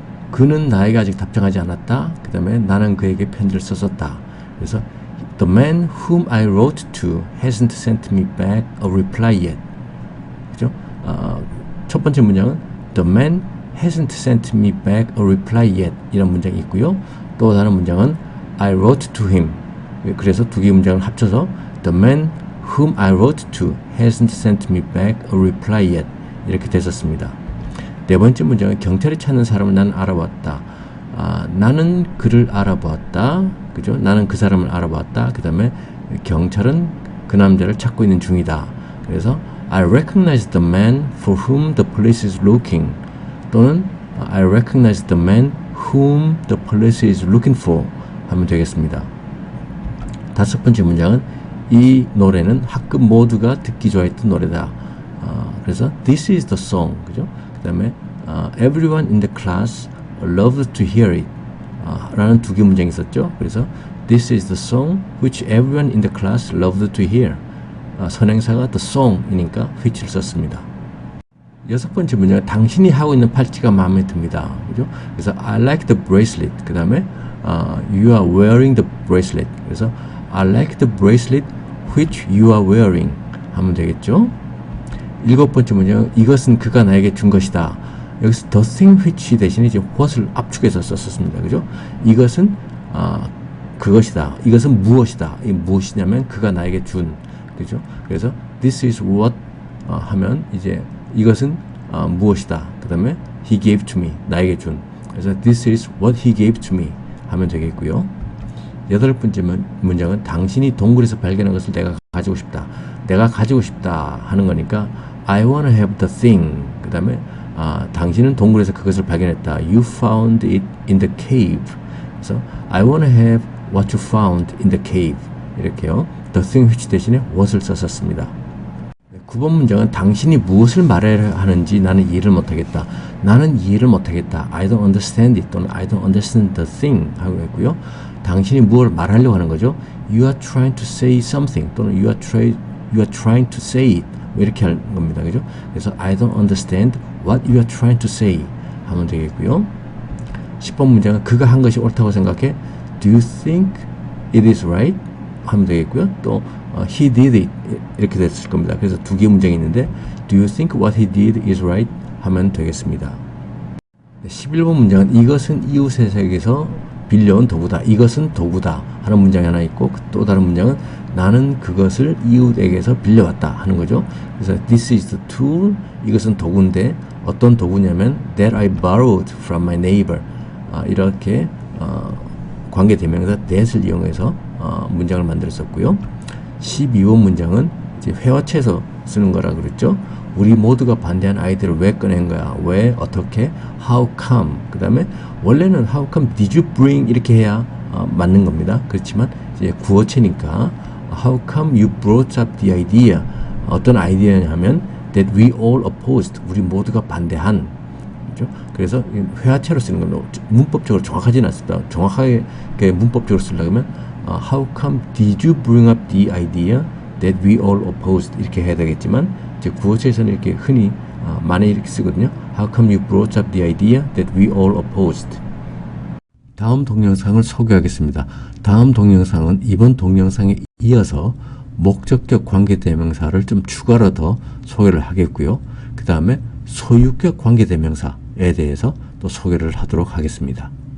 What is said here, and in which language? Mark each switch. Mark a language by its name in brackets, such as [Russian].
[Korean] 그는 나에게 아직 답장하지 않았다. 그 다음에 나는 그에게 편지를 썼었다. 그래서 [English] the man whom I wrote to hasn't sent me back a reply yet. [Korean] 그죠? 첫 번째 문장은 [English] the man hasn't sent me back a reply yet [Korean] 이런 문장이 있고요. 또 다른 문장은 [English] I wrote to him. [Korean] 그래서 두 개의 문장을 합쳐서 [English] the man whom I wrote to hasn't sent me back a reply yet [Korean] 이렇게 됐었습니다. 네 번째 문장은 경찰이 찾는 사람을 나는 알아보았다. 나는 그를 알아보았다. 그 그죠? 나는 그 사람을 알아봤다. 그 다음에 경찰은 그 남자를 찾고 있는 중이다. 그래서 [English] I recognize the man for whom the police is looking. [Korean] 또는 [English] I recognize the man whom the police is looking for [Korean] 하면 되겠습니다. 다섯 번째 문장은 이 노래는 학급 모두가 듣기 좋아했던 노래다. 그래서 [English] this is the song, [Korean] 그죠? 그 다음에 [English] everyone in the class loved to hear it [Korean] 라는 두 개 문장이 있었죠. 그래서 [English] this is the song which everyone in the class loved to hear. [Korean] 선행사가 the song이니까 which를 썼습니다. 여섯 번째 문장은 당신이 하고 있는 팔찌가 마음에 듭니다. 그죠? 그래서 [English] I like the bracelet. [Korean] 그 다음에 [English] you are wearing the bracelet. [Korean] 그래서 [English] I like the bracelet which you are wearing [Korean] 하면 되겠죠. 일곱 번째 문장은 이것은 그가 나에게 준 것이다. 여기서 the thing which 대신에 이제 what을 압축해서 썼습니다. 그죠? 이것은 그것이다. 이것은 무엇이다. 이 무엇이냐면 그가 나에게 준. 그죠? 그래서 [English] this is what [Korean] 하면 이제 이것은 무엇이다. 그 다음에 [English] he gave to me. [Korean] 나에게 준. 그래서 [English] this is what he gave to me [Korean] 하면 되겠고요. 여덟 번째 문장은 당신이 동굴에서 발견한 것을 내가 가지고 싶다. 내가 가지고 싶다 하는 거니까 [English] I wanna have the thing. [Korean] 그 다음에 당신은 동굴에서 그것을 발견했다. [English] You found it in the cave. [Korean] 그래서 [English] I wanna have what you found in the cave. [Korean] 이렇게요. The thing which 대신에 what을 썼었습니다. 9번 문장은 당신이 무엇을 말해야 하는지 나는 이해를 못하겠다. 나는 이해를 못하겠다. [English] I don't understand it [Korean] 또는 [English] I don't understand the thing [Korean] 하고 있고요. 당신이 무엇을 말하려고 하는 거죠. [English] You are trying to say something [Korean] 또는 [English] you are trying to say it [Korean] 이렇게 하는 겁니다. 그죠? 그래서 [English] I don't understand what you are trying to say [Korean] 하면 되겠고요. 10번 문장은 그가 한 것이 옳다고 생각해. [English] Do you think it is right? [Korean] 하면 되겠고요. 또 [English] he did it [Korean] 이렇게 됐을 겁니다. 그래서 두 개의 문장이 있는데 [English] Do you think what he did is right? [Korean] 하면 되겠습니다. 11번 문장은 이것은 이웃에게서 빌려온 도구다. 이것은 도구다 하는 문장이 하나 있고 또 다른 문장은 나는 그것을 이웃에게서 빌려왔다 하는 거죠. 그래서 [English] this is the tool. [Korean] 이것은 도구인데 어떤 도구냐면 [English] that I borrowed from my neighbor. [Korean] 이렇게 관계대명사 that을 이용해서 문장을 만들었었고요. 12번 문장은 이제 회화체에서 쓰는 거라 그랬죠. 우리 모두가 반대한 아이디어를 왜 꺼낸 거야? 왜? 어떻게? [English] How come? [Korean] 그 다음에 원래는 [English] How come did you bring? [Korean] 이렇게 해야 맞는 겁니다. 그렇지만 이제 구어체니까 [English] How come you brought up the idea? 어떤 아이디어냐면 that we all opposed. [Korean] 우리 모두가 반대한. 그렇죠? 그래서 회화체로 쓰는 겁니다. 문법적으로 정확하지는 않습니다. 정확하게 문법적으로 쓰려면 [English] How come did you bring up the idea that we all opposed? [Korean] 이렇게 해야 되겠지만 이제 구어체에서는 이렇게 흔히 많이 이렇게 쓰거든요. [English] How come you brought up the idea that we all opposed? [Korean] 다음 동영상을 소개하겠습니다. 다음 동영상은 이번 동영상에 이어서 목적격 관계대명사를 좀 추가로 더 소개를 하겠고요. 그 다음에 소유격 관계대명사에 대해서 또 소개를 하도록 하겠습니다.